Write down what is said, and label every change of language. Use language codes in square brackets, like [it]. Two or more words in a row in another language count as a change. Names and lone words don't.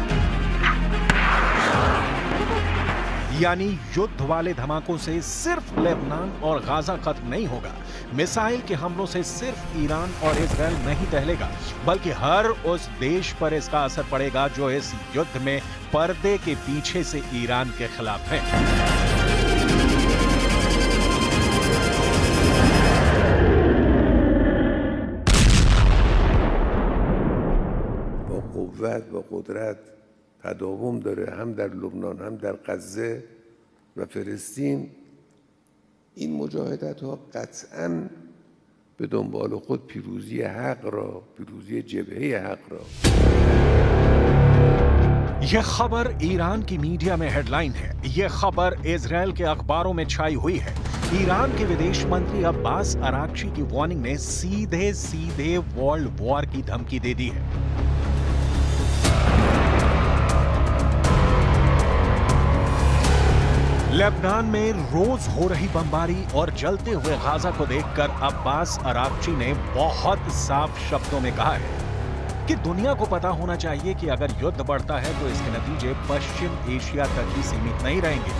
[hi] यानी युद्ध वाले धमाकों से सिर्फ लेबनान और गाजा खत्म नहीं होगा। मिसाइल के हमलों से सिर्फ ईरान और इजराइल नहीं टहलेगा, बल्कि हर उस देश पर इसका असर पड़ेगा जो इस युद्ध में पर्दे के पीछे से ईरान के खिलाफ है। [fa] با قوت و قدرت تداوم داره، هم در لبنان هم در غزه و فلسطین. این مجاهدت ها قطعاً به دنبال خود پیروزی حق را، پیروزی جبهه حق را. [hi] यह खबर ईरान की मीडिया में हेडलाइन है। यह खबर इजराइल के अखबारों में छाई हुई है। ईरान के विदेश मंत्री अब्बास अराक्ची की वार्निंग ने सीधे सीधे [en] world war [hi] की धमकी दे दी है। लेबनान में रोज हो रही बमबारी और जलते हुए गाजा को देखकर अब्बास अराक्ची ने बहुत साफ शब्दों में कहा है कि दुनिया को पता होना चाहिए कि अगर युद्ध बढ़ता है तो इसके नतीजे पश्चिम एशिया तक ही सीमित नहीं रहेंगे।